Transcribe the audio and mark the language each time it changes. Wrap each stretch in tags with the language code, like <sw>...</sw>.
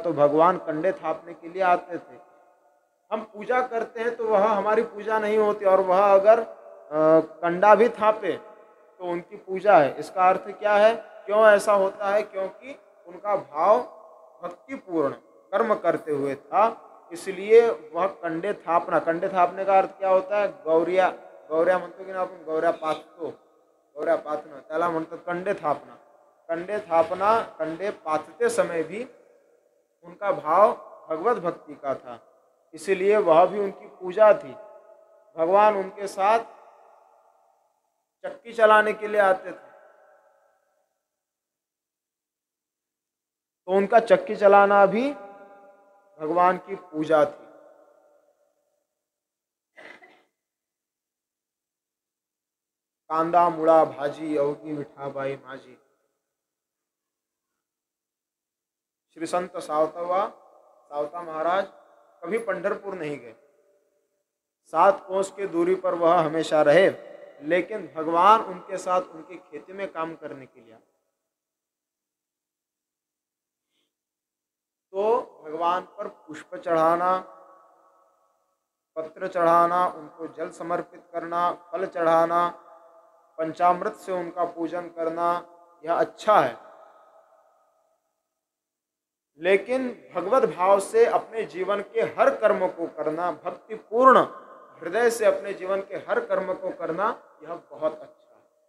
<hi>तो भगवान कंडे थापने के लिए आते थे। हम पूजा करते हैं तो वह हमारी पूजा नहीं होती, और वह अगर कंडा भी थापे तो उनकी पूजा है। इसका अर्थ क्या है, क्यों ऐसा होता है? क्योंकि उनका भाव भक्तिपूर्ण कर्म करते हुए था, इसलिए वह कंडे थापना। कंडे थापने का अर्थ क्या होता है?</hi> <mr>गौरिया गौऱ्या म्हणतो की ना आपण, गौऱ्या पाथतो, गौऱ्या पाथणं त्याला म्हणतात कंडे थापना।</mr> <hi>कंडे थापना, कंडे पाथते समय भी उनका भाव भगवत भक्ति का था, इसलिए वह भी उनकी पूजा थी। भगवान उनके साथ चक्की चलाने के लिए आते थे, तो उनका चक्की चलाना भी भगवान की पूजा थी।</hi> <mr>कांदा मुळा भाजी अवघी विठाबाई माझी।</mr> <hi>श्री संत सावता महाराज कभी पंढरपुर नहीं गए, 7 कोस की दूरी पर वह हमेशा रहे, लेकिन भगवान उनके साथ उनकी खेती में काम करने के लिए। तो भगवान पर पुष्प चढ़ाना, पत्र चढ़ाना, उनको जल समर्पित करना, फल चढ़ाना, पंचामृत से उनका पूजन करना, यह अच्छा है, लेकिन भगवत भाव से अपने जीवन के हर कर्म को करना, भक्तिपूर्ण हृदय से अपने जीवन के हर कर्म को करना, यह बहुत अच्छा है।</hi>